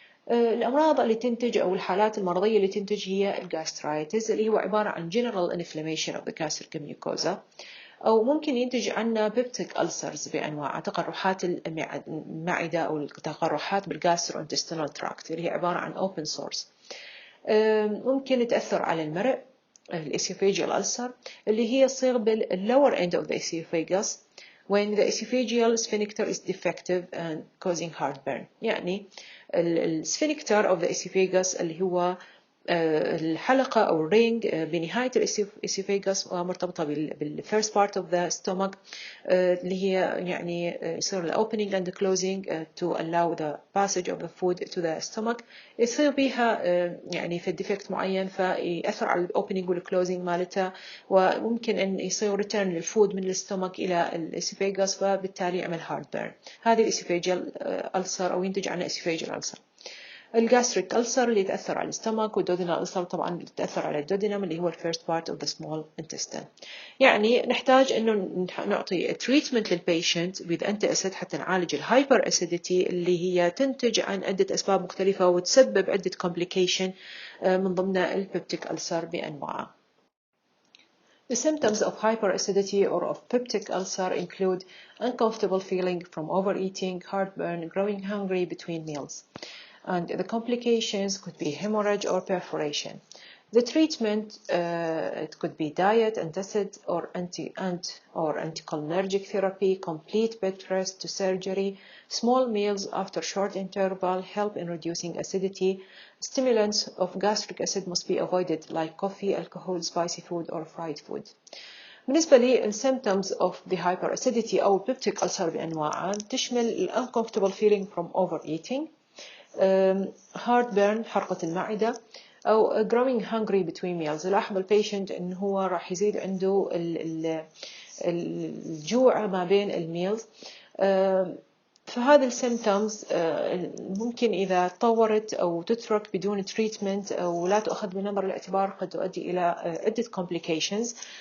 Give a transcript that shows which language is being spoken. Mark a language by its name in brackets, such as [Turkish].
[Arabic] الأمراض اللي تنتج أو الحالات المرضية اللي تنتج هي الجاسترايتس اللي هو عبارة عن [English] general inflammation of the gastric mucosa، [Arabic] أو ممكن ينتج عنا peptic ulcers بأنواع تقرحات المعدة أو التقرحات بال [English] gastrointestinal tract [Arabic] اللي هي عبارة عن [English] open sores. [Arabic] ممكن تأثر على المرء [English] الesophageal ulcer [Arabic] اللي هي تصير [English] بالlower end of the esophagus when the esophageal sphincter is defective and causing heartburn. [Arabic] يعني السفنكتر of the esophagus اللي هو الحلقة أو الرينج بنهاية الإسوفيغاس ومرتبطة بالفيرست part of the stomach اللي هي يعني يصير ال [English] opening and closing to allow the passage of the food to the stomach، [Arabic] يصير بها يعني في defect معين فيأثر على ال opening وال closing مالتها، وممكن أن يصير return للفود من الستومك إلى الإسوفيغاس فبالتالي يعمل heartburn. هذه الإسوفيجيال ألسر أو ينتج عنها إسوفيجيال ألسر. الجاستريك ألسر اللي يتأثر على الستمك، والدودينال ألسر طبعا اللي يتأثر على الدودينم اللي هو الفيرست بارت اوف ذا سمول intestine. يعني نحتاج انه نعطي تريتمنت للبيشنت [English] with antacid [Arabic] حتى نعالج الهايبر اسيديتي اللي هي تنتج عن عدة أسباب مختلفة وتسبب عدة complication من ضمنها البيبتيك ألسر بأنواعه. [English] The symptoms of hyperacidity or of peptic ulcer include uncomfortable feeling from overeating, heartburn, growing hungry between meals. And the complications could be hemorrhage or perforation. The treatment it could be diet, antacid, or anticholinergic therapy, complete bed rest to surgery, small meals after short interval help in reducing acidity. Stimulants of gastric acid must be avoided like coffee, alcohol, spicy food, or fried food. [Arabic] بالنسبة [English] للsymptoms of the hyperacidity أو peptic ulcer [Arabic] بأنواعها تشمل [English] uncomfortable feeling from overeating, heartburn [Arabic] حرقة المعدة، أو [English] growing hungry between meals. [Arabic] لاحظ البيشنت إنه هو راح يزيد عنده الجوع ما بين الميلز. فهذه السيمتومز ممكن إذا تطورت أو تترك بدون تريتمنت أو لا تؤخذ بنظر الاعتبار قد تؤدي إلى عدة complications.